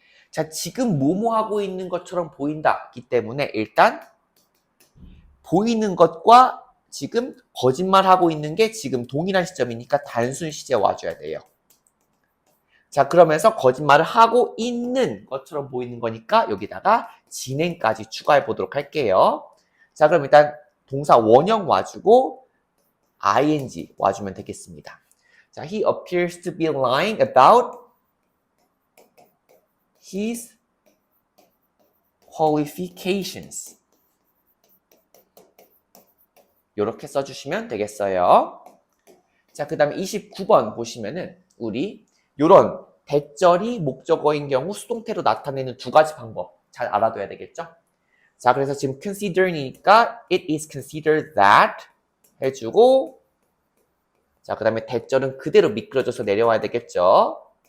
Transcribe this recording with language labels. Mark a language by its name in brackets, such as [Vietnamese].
[Korean] 자, 지금 뭐뭐 하고 있는 것처럼 보인다기 때문에 일단 보이는 것과 지금 거짓말하고 있는 게 지금 동일한 시점이니까 단순 시제 와줘야 돼요. 자, 그러면서 거짓말을 하고 있는 것처럼 보이는 거니까 여기다가 진행까지 추가해 보도록 할게요. 자, 그럼 일단 동사 원형 와주고 ing 와주면 되겠습니다. [English] 자, he appears to be lying about his qualifications. [Korean] 이렇게 써주시면 되겠어요. 자, 그 다음에 29번 보시면은 우리 요런 대절이 목적어인 경우 수동태로 나타내는 두 가지 방법 잘 알아둬야 되겠죠? 자, 그래서 지금 consider니까 [English] it is considered that [Korean] 해주고 자, 그 다음에 대절은 그대로 미끄러져서 내려와야 되겠죠?